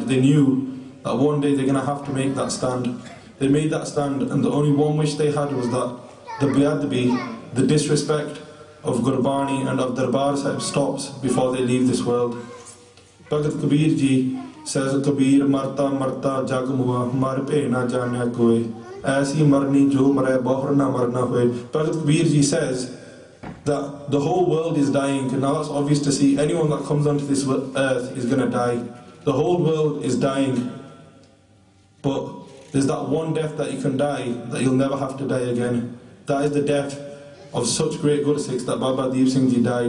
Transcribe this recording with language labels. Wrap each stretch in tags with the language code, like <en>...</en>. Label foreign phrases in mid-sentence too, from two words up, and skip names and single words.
<en>They knew that one day they're going to have to make that stand. They made that stand, and the only one wish they had was that the biadbi, the disrespect of Gurbani and of Darbar Sahib stops before they leave this world. Bhagat Kabir Ji says,</en> <pa>ਕਬੀਰ ਮਰਤਾ ਮਰਤਾ ਜਗੁ ਮੂਆ, ਮਰਿ ਭੀ ਨ ਜਾਨਿਆ ਕੋਇ, ਐਸੀ ਮਰਨੀ ਜੋ ਮਰੈ ਬਹੁਰਿ ਨ ਮਰਨਾ ਹੋਇ.</pa> <en>Bhagat Kabir Ji says that the whole world is dying, and now that's obvious to see. Anyone that comes onto this earth is going to die. The whole world is dying, but there's that one death that you can die, that you'll never have to die again. That is the death of such great Guru Sikhs that Baba Deep Singh Ji died.</en>